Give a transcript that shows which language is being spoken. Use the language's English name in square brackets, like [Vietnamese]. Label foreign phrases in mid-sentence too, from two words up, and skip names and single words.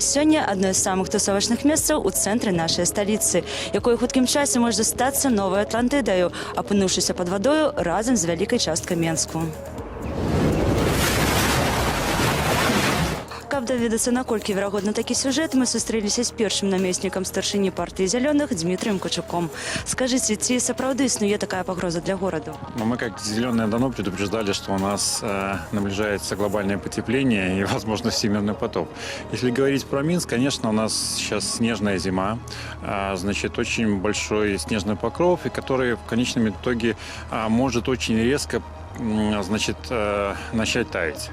[Belarusian] Сёння адно з самых тусовачных месцаў у цэнтры нашай сталіцы, якой у хуткім часе можа стацца новай Атлантыдаю, апынуўшыся пад вадою разам з вялікай часткай Менску. Каб даведацца, наколькі верагодна такі сюжэт, мы сустрэліся з першым намеснікам старшыні партыі зялёных Дмітрием Качуком. Скажыце, ці сапраўды існуе такая пагроза для гораду? [Russian] Мы, как «Зеленые», давно предупреждали, что у нас наближается глобальное потепление и, возможно, всемирный потоп. Если говорить про Минск, конечно, у нас сейчас снежная зима, значит, очень большой снежный покров, и который в конечном итоге может очень резко значит, начать таять.